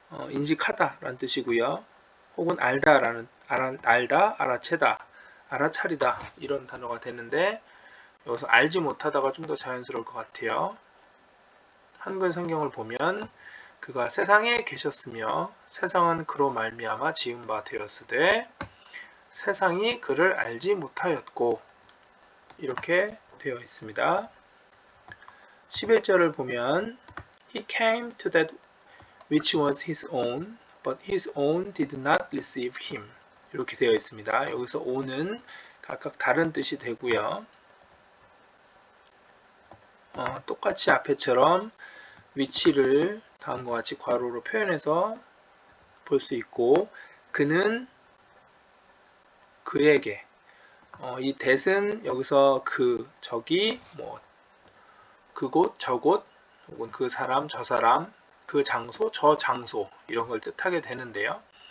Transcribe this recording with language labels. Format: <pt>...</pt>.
<ko>인식하다 라는 뜻이고요. 혹은 알다, 알아채다, 알아차리다 이런 단어가 되는데 여기서 알지 못하다가 좀 더 자연스러울 것 같아요. 한글 성경을 보면 그가 세상에 계셨으며 세상은 그로 말미암아 지은 바 되었으되 세상이 그를 알지 못하였고 이렇게 되어 있습니다. 11절을 보면</ko> <en>He came to that which was his own, but his own did not receive him.</en> <ko>이렇게 되어 있습니다. 여기서 own은 각각 다른 뜻이 되고요. 똑같이 앞에처럼 위치를 다음과 같이 괄호로 표현해서 볼 수 있고 그는 그에게 이 that은 여기서 그, 저기, 그곳, 저곳 혹은 그 사람, 저 사람, 그 장소, 저 장소 이런 걸 뜻하게 되는데요.</ko>